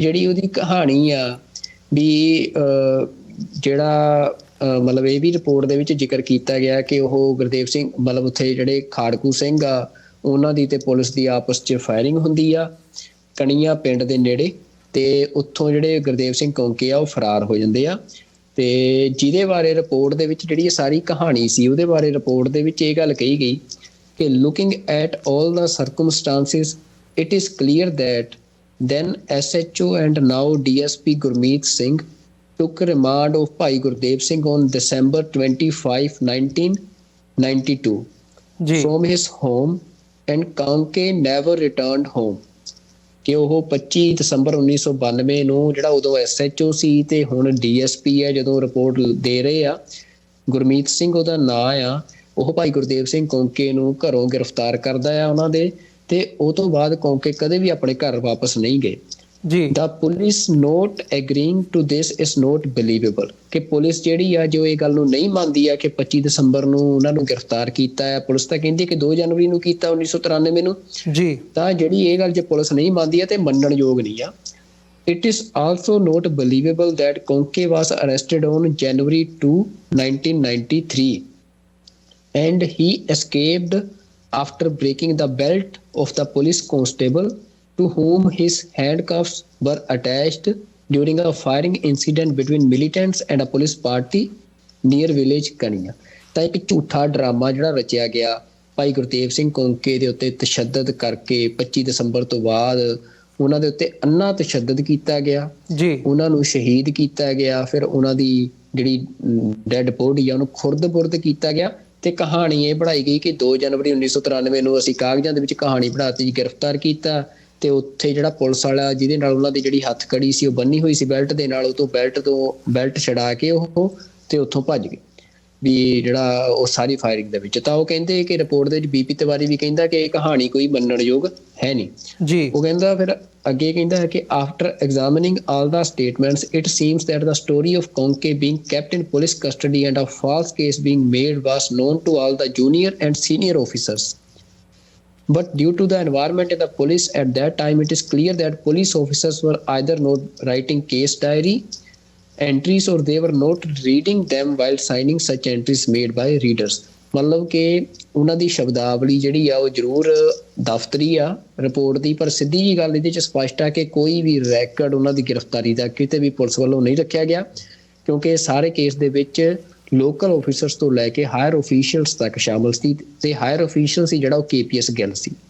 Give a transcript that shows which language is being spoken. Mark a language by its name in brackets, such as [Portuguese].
[Punjabi] ਜਿਹੜੀ ਉਹਦੀ ਕਹਾਣੀ ਆ ਵੀ ਜਿਹੜਾ ਮਤਲਬ ਇਹ ਵੀ ਰਿਪੋਰਟ ਦੇ ਵਿੱਚ ਜ਼ਿਕਰ ਕੀਤਾ ਗਿਆ ਕਿ ਉਹ ਗੁਰਦੇਵ ਸਿੰਘ ਮਤਲਬ ਉੱਥੇ ਜਿਹੜੇ ਖਾੜਕੂ ਸਿੰਘ ਆ ਉਹਨਾਂ ਦੀ ਤੇ ਪੁਲਿਸ ਦੀ ਆਪਸ 'ਚ ਫਾਇਰਿੰਗ ਹੁੰਦੀ ਆ ਕਣੀਆਂ ਪਿੰਡ ਦੇ ਨੇੜੇ, ਤੇ ਉੱਥੋਂ ਜਿਹੜੇ ਗੁਰਦੇਵ ਸਿੰਘ ਕੌਂਕੇ ਆ ਉਹ ਫਰਾਰ ਹੋ ਜਾਂਦੇ ਆ। ਤੇ ਜਿਹਦੇ ਬਾਰੇ ਰਿਪੋਰਟ ਦੇ ਵਿੱਚ ਜਿਹੜੀ ਇਹ ਸਾਰੀ ਕਹਾਣੀ ਸੀ ਉਹਦੇ ਬਾਰੇ ਰਿਪੋਰਟ ਦੇ ਵਿੱਚ ਇਹ ਗੱਲ ਕਹੀ ਗਈ ਕਿ [English] looking at all the circumstances it is clear that then SHO and now DSP Gurmeet Singh took remand of Bhai Gurdev Singh on December 25, 1992 from his home and Konke never returned home। [Punjabi] ਕਿ ਉਹ 25 ਦਸੰਬਰ 1992 ਨੂੰ ਜਿਹੜਾ ਉਦੋਂ SHO ਸੀ ਤੇ ਹੁਣ DSP ਹੈ, ਜਦੋਂ report ਦੇ ਰਹੇ ਆ ਗੁਰਮੀਤ ਸਿੰਘ ਉਹਦਾ ਨਾਂ ਆ, ਉਹ ਭਾਈ ਗੁਰਦੇਵ ਸਿੰਘ ਕੌਂਕੇ ਨੂੰ ਘਰੋਂ ਗ੍ਰਿਫਤਾਰ ਕਰਦਾ ਆ ਉਹਨਾਂ ਦੇ, ਤੇ ਉਹ ਤੋਂ ਬਾਅਦ ਕੌਂਕੇ ਕਦੇ ਵੀ ਆਪਣੇ ਘਰ ਵਾਪਸ ਨਹੀਂ ਗਏ। ਜੀ [English] The police not agreeing to this is not believable [Punjabi] ਕਿ ਪੁਲਿਸ ਜਿਹੜੀ ਆ ਜੋ ਇਹ ਗੱਲ ਨੂੰ ਨਹੀਂ ਮੰਨਦੀ ਆ ਕਿ 25 ਦਸੰਬਰ ਨੂੰ ਉਹਨਾਂ ਨੂੰ ਗ੍ਰਿਫਤਾਰ ਕੀਤਾ ਹੈ। ਪੁਲਿਸ ਤਾਂ ਕਹਿੰਦੀ ਕਿ 2 ਜਨਵਰੀ ਨੂੰ ਕੀਤਾ 1993 ਨੂੰ। ਜੀ ਤਾਂ ਜਿਹੜੀ ਇਹ ਗੱਲ ਜੇ ਪੁਲਿਸ ਨਹੀਂ ਮੰਨਦੀ ਹੈ ਤੇ ਮੰਨਣ ਯੋਗ ਨਹੀਂ ਆ। [English] It is also not believable that Konke was arrested on January 2, 1993 and he escaped after breaking the belt of the police constable to whom his handcuffs were attached during a firing incident between militants and a police party near village Kaniya। [Punjabi] ਤਾਂ ਇੱਕ ਝੂਠਾ drama ਜਿਹੜਾ ਰਚਿਆ ਗਿਆ ਭਾਈ ਗੁਰਦੇਵ ਸਿੰਘ ਕੌਂਕੇ ਦੇ ਉੱਤੇ ਤਸ਼ੱਦਦ ਕਰਕੇ 25 ਦਸੰਬਰ ਤੋਂ ਬਾਅਦ ਉਹਨਾਂ ਦੇ ਉੱਤੇ ਅੰਨਾ ਤਸ਼ੱਦਦ ਕੀਤਾ ਗਿਆ ਜੀ, ਉਹਨਾਂ ਨੂੰ ਸ਼ਹੀਦ ਕੀਤਾ ਗਿਆ। ਫਿਰ ਉਹਨਾਂ ਦੀ ਜਿਹੜੀ ਡੈਡ ਬੋਡੀ ਆ ਉਹਨੂੰ ਖੁਰਦ-ਬੁਰਦ ਕੀਤਾ ਗਿਆ ਤੇ ਕਹਾਣੀ ਇਹ ਬਣਾਈ ਗਈ ਕਿ 2 ਜਨਵਰੀ 1993 ਨੂੰ ਅਸੀਂ ਕਾਗਜ਼ਾਂ ਦੇ ਵਿੱਚ ਕਹਾਣੀ ਬਣਾਤੀ, ਗ੍ਰਿਫਤਾਰ ਕੀਤਾ ਤੇ ਉੱਥੇ ਜਿਹੜਾ ਪੁਲਿਸ ਵਾਲਾ ਜਿਹਦੇ ਨਾਲ ਉਹਨਾਂ ਦੀ ਜਿਹੜੀ ਹੱਥ ਕੜੀ ਸੀ ਉਹ ਬੰਨੀ ਹੋਈ ਸੀ ਬੈਲਟ ਦੇ ਨਾਲ, ਉਹ ਤੋਂ ਬੈਲਟ ਛਡਾ ਕੇ ਉਹ ਤੇ ਉੱਥੋਂ ਭੱਜ ਗਏ ਵੀ ਜਿਹੜਾ ਉਹ ਸਾਰੀ ਫਾਇਰਿੰਗ ਦੇ ਵਿੱਚ। ਤਾਂ ਉਹ ਕਹਿੰਦੇ ਕਿ ਰਿਪੋਰਟ ਦੇ ਵਿੱਚ ਬੀਪੀ ਤਿਵਾਰੀ ਵੀ ਕਹਿੰਦਾ ਕਿ ਇਹ ਕਹਾਣੀ ਕੋਈ ਮੰਨਣਯੋਗ ਹੈ ਨਹੀਂ ਜੀ। ਉਹ ਕਹਿੰਦਾ ਫਿਰ ਅੱਗੇ ਕਹਿੰਦਾ ਹੈ ਕਿ [English] After examining all the statements it seems that the story of Konke being kept in police custody and a false case being made was known to all the junior and senior officers. But due to the environment in the police at that time, it is clear that police officers were either not writing case diary entries or they were not reading them while signing such entries made by readers। [Punjabi] ਮਤਲਬ ਕਿ ਉਹਨਾਂ ਦੀ ਸ਼ਬਦਾਵਲੀ ਜਿਹੜੀ ਆ ਉਹ ਜ਼ਰੂਰ ਦਫ਼ਤਰੀ ਆ ਰਿਪੋਰਟ ਦੀ, ਪਰ ਸਿੱਧੀ ਜੀ ਗੱਲ ਇਹਦੇ 'ਚ ਸਪਸ਼ਟ ਆ ਕਿ ਕੋਈ ਵੀ ਰੈਕਡ ਉਹਨਾਂ ਦੀ ਗ੍ਰਿਫਤਾਰੀ ਦਾ ਕਿਤੇ ਵੀ ਪੁਲਿਸ ਵੱਲੋਂ ਨਹੀਂ ਰੱਖਿਆ ਗਿਆ, ਕਿਉਂਕਿ ਸਾਰੇ ਕੇਸ ਦੇ ਵਿੱਚ ਲੋਕਲ ਆਫਿਸਰਸ ਤੋਂ ਲੈ ਕੇ ਹਾਇਰ ਆਫੀਸ਼ੀਅਲਸ ਤੱਕ ਸ਼ਾਮਲ ਸੀ ਤੇ ਹਾਇਰ ਆਫੀਸ਼ੀਅਲ ਸੀ ਜਿਹੜਾ ਉਹ KPS ਗਿੱਲ ਸੀ